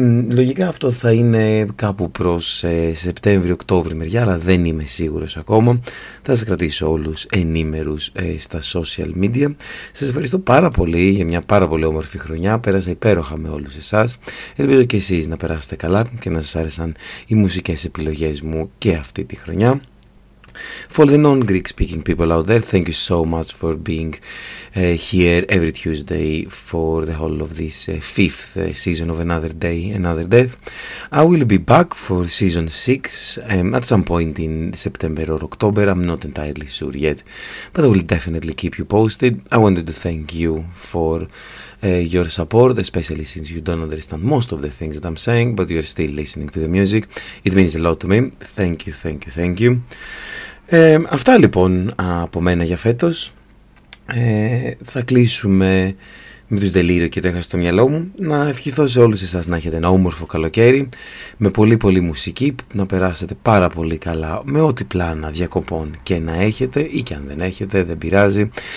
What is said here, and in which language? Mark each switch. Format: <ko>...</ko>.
<el>Λογικά αυτό θα είναι κάπου προς Σεπτέμβριο-Οκτώβριο μεριά, αλλά δεν είμαι σίγουρος ακόμα. Θα σας κρατήσω όλους ενήμερους στα social media. Σας ευχαριστώ πάρα πολύ για μια πάρα πολύ όμορφη χρονιά. Πέρασα υπέροχα με όλους εσάς. Ελπίζω και εσείς να περάσετε καλά και να σας άρεσαν οι μουσικές επιλογές μου και αυτή τη χρονιά.</el> <en>For the non-Greek speaking people out there, thank you so much for being here every Tuesday for the whole of this fifth season of Another Day, Another Death. I will be back for season 6 at some point in September or October. I'm not entirely sure yet, but I will definitely keep you posted. I wanted to thank you for your support, especially since you don't understand most of the things that I'm saying, but you're still listening to the music. It means a lot to me. Thank you, thank you, thank you.</en> <el>Αυτά λοιπόν από μένα για φέτος. Θα κλείσουμε με τους Delirio και το είχα στο μυαλό μου. Να ευχηθώ σε όλους εσάς να έχετε ένα όμορφο καλοκαίρι με πολύ πολύ μουσική, να περάσετε πάρα πολύ καλά με ό,τι πλάνα διακοπών και να έχετε ή και αν δεν έχετε, δεν πειράζει.</el>